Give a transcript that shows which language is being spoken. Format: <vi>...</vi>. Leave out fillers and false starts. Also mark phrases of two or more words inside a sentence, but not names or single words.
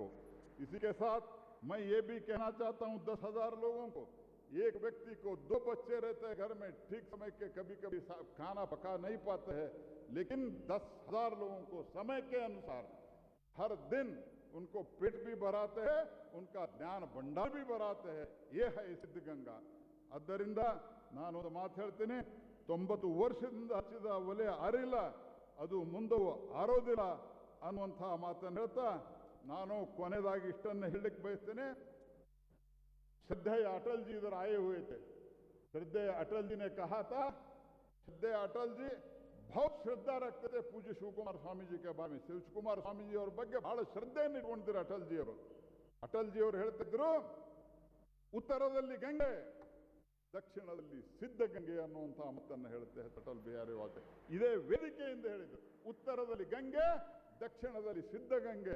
<hi>इसी के साथ मैं ये भी कहना चाहता हूँ 10,000 लोगों को, एक व्यक्ति को 2 बच्चे रहते हैं घर में, ठीक समय के कभी कभी खाना पका नहीं पाते हैं, लेकिन 10,000 लोगों को समय के अनुसार हर दिन उनको पेट भी भराते हैं, उनका ज्ञान भंडार भी भराते हैं। ये है सिद्धगंगा।</hi> <kn>ಆದ್ದರಿಂದ ನಾನೊಂದು ಮಾತು ಹೇಳ್ತೀನಿ, 90 ವರ್ಷದಿಂದ ಹಚ್ಚಿದ ಒಲೆ ಆರಿಲ್ಲ, ಅದು ಮುಂದವು ಆರೋದಿಲ್ಲ ಅನ್ನುವಂಥ ಮಾತನ್ನು ಹೇಳ್ತಾ ನಾನು ಕೊನೆಯದಾಗಿ ಇಷ್ಟನ್ನು ಹೇಳಲಿಕ್ಕೆ ಬಯಸ್ತೇನೆ।</kn> <hi>श्रद्धेय अटल जी इधर आए हुए थे। श्रद्धेय अटल जी ने कहा था, श्रद्धेय अटल जी बहुत श्रद्धा रखते थे पूज्य शिवकुमार स्वामी जी के बारे में।</hi> <kn>शिवकुमार स्वामी जी ಅವ್ರ ಬಗ್ಗೆ ಬಹಳ ಶ್ರದ್ಧೆಯನ್ನು ಇಟ್ಕೊಂಡಿದ್ರು ಅಟಲ್ ಜಿ ಅವರು. ಅಟಲ್ ಜಿ ಅವರು ಹೇಳ್ತಿದ್ರು, ಉತ್ತರದಲ್ಲಿ ಗಂಗೆ, ದಕ್ಷಿಣದಲ್ಲಿ ಸಿದ್ಧಗಂಗೆ ಅನ್ನುವಂಥ ಮಾತನ್ನು ಹೇಳುತ್ತೆ ಅಟಲ್ ಬಿಹಾರಿ ವಾಜಪೇಯಿ. ಇದೇ ವೇದಿಕೆಯಿಂದ ಹೇಳಿದ್ರು, ಉತ್ತರದಲ್ಲಿ ಗಂಗೆ, ದಕ್ಷಿಣದಲ್ಲಿ ಸಿದ್ಧಗಂಗೆ.</kn>